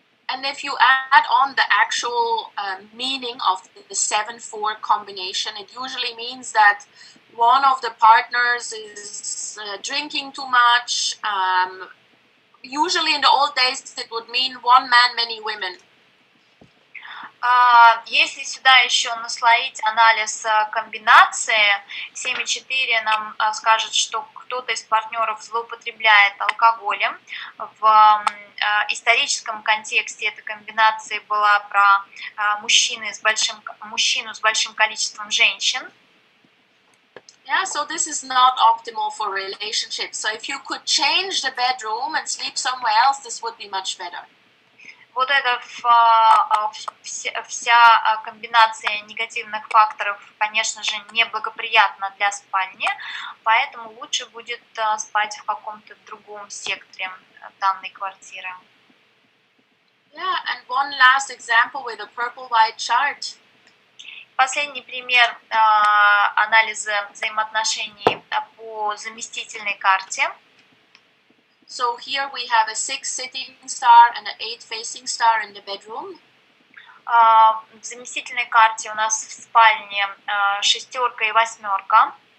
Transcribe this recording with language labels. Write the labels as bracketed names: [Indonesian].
[English] And if you add on the actual meaning of the 7-4 combination, it usually means that one of the partners is drinking too much. Usually in the old days it would mean one man, many women. [Russian] Если сюда еще наслоить анализ комбинации, 7,4 нам скажет, что кто-то из партнеров злоупотребляет алкоголем. В историческом контексте этой комбинации была про мужчину с большим количеством женщин. [English] Yeah, so this is not optimal for relationships. So if you could change the bedroom and sleep somewhere else, this would be much better. [Russian] Вот это вся комбинация негативных факторов, конечно же, неблагоприятна для спальни, поэтому лучше будет спать в каком-то другом секторе данной квартиры. [English] Yeah, and one last example with a purple-white chart. [Russian] Последний пример анализа взаимоотношений по заместительной карте. [English] So here we have a 6 sitting star and an 8 facing star in the bedroom. [Russian] В заместительной карте у нас в спальне шестерка и восьмерка.